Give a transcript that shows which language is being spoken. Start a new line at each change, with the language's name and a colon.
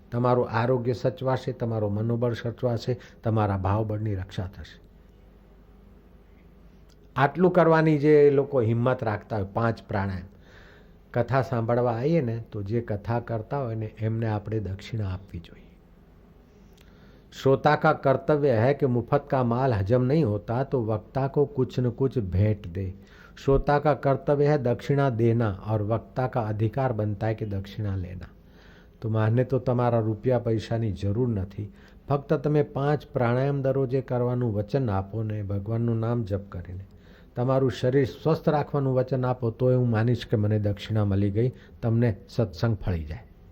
Gujarati: તમારું આરોગ્ય સચવાશે, તમારો મનોબળ સચવાશે, તમારા ભાવબળની રક્ષા થશે. આટલું કરવાની જે લોકો હિંમત રાખતા હોય 5 પ્રાણાયામ, કથા સાંભળવા આવીએ ને તો જે કથા કરતા હોય ને એમને આપણે દક્ષિણા આપવી જોઈએ.
Hindi: श्रोता का कर्तव्य है कि मुफ्त का माल हजम नहीं होता तो वक्ता को कुछ न कुछ भेंट दे. श्रोता का कर्तव्य है दक्षिणा देना और वक्ता का अधिकार बनता है कि दक्षिणा लेना.
Gujarati: તો માને તો તમારા રૂપિયા પૈસાની જરૂર નથી, ફક્ત તમે 5 પ્રાણાયામ દરરોજે કરવાનું વચન આપો ને ભગવાનનું નામ જપ કરીને તમારું શરીર સ્વસ્થ રાખવાનું વચન આપો તો હું માનીશ કે મને દક્ષિણા મળી ગઈ, તમને સત્સંગ ફળી જાય.